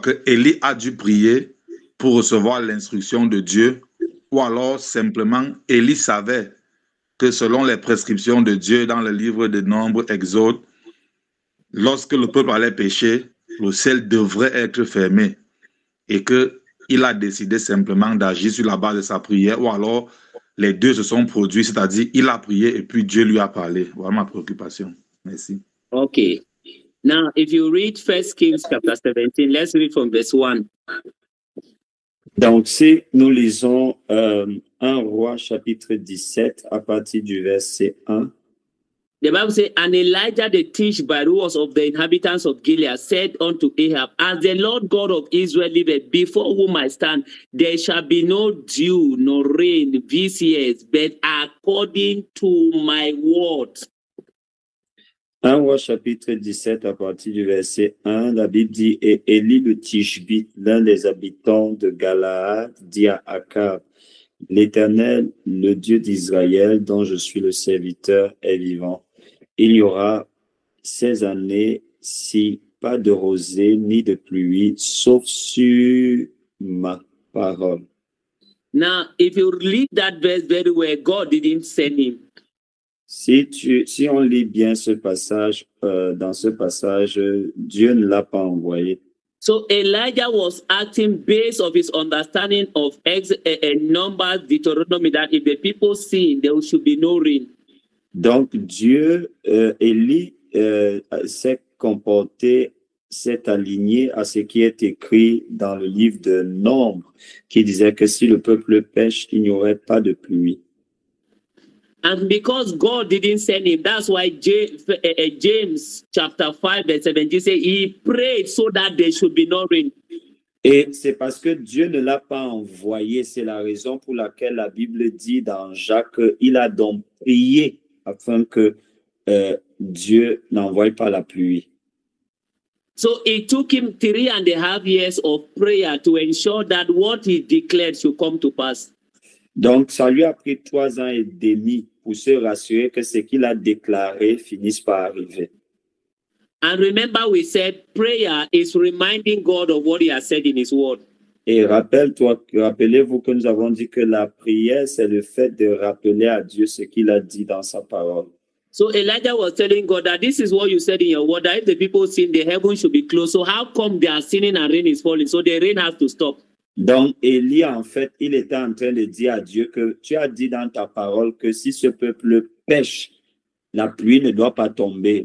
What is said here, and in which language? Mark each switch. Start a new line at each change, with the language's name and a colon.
French: Que Élie a dû prier pour recevoir l'instruction de Dieu, ou alors simplement Élie savait que selon les prescriptions de Dieu dans le livre de Nombres, Exode, lorsque le peuple allait pécher, le ciel devrait être fermé et qu'il a décidé simplement d'agir sur la base de sa prière, ou alors les deux se sont produits, c'est-à-dire il a prié et puis Dieu lui a parlé. Voilà ma préoccupation. Merci.
English: Okay. Now, if you read 1 Kings chapter 17, let's read from verse 1.
French: Donc, si nous lisons 1 Roi chapitre 17 à partir du verset 1,
English: The Bible says, and Elijah the Tishbite, who was of the inhabitants of Gilead, said unto Ahab, as the Lord God of Israel liveth, before whom I stand, there shall be no dew nor rain this year, but according to my word.
French: 1 Roi chapitre 17 à partir du verset 1, la Bible dit, et Élie le Tishbite, l'un des habitants de Galaad, dit à Akab, l'Éternel, le Dieu d'Israël, dont je suis le serviteur, est vivant. Il y aura 16 années si pas de rosée ni de pluie, sauf sur ma parole.
English: Now, if you read that verse very well, God didn't send him.
French: Si on lit bien ce passage, dans ce passage, Dieu ne l'a pas envoyé.
English: So Elijah was acting based on his understanding of Numbers, Deuteronomy, that if the people sin, there should be no rain.
French: Donc Dieu, Élie s'est comporté, s'est aligné à ce qui est écrit dans le livre de Nombres, qui disait que si le peuple pêche, il n'y aurait pas de pluie.
English: And because God didn't send him, that's why James chapter 5 verse 17 says he prayed so that there should be no rain.
French: Et c'est parce que Dieu ne l'a pas envoyé, c'est la raison pour laquelle la Bible dit dans Jacques, il a donc prié afin que Dieu n'envoie pas la pluie.
English: So it took him 3.5 years of prayer to ensure that what he declared should come to pass.
French: Donc, ça lui a pris 3 ans et demi pour se rassurer que ce qu'il a déclaré finisse par arriver.
English: And remember, we said prayer is reminding God of what he has said in his word.
French: Et rappelez-vous que nous avons dit que la prière, c'est le fait de rappeler à Dieu ce qu'il a dit dans sa parole.
English: So Elijah was telling God that this is what you said in your word, that if the people sin, the heaven should be closed. So how come they are sinning and rain is falling? So the rain has to stop.
French: Donc, Élie, en fait, il était en train de dire à Dieu que tu as dit dans ta parole que si ce peuple pêche, la pluie ne doit pas tomber.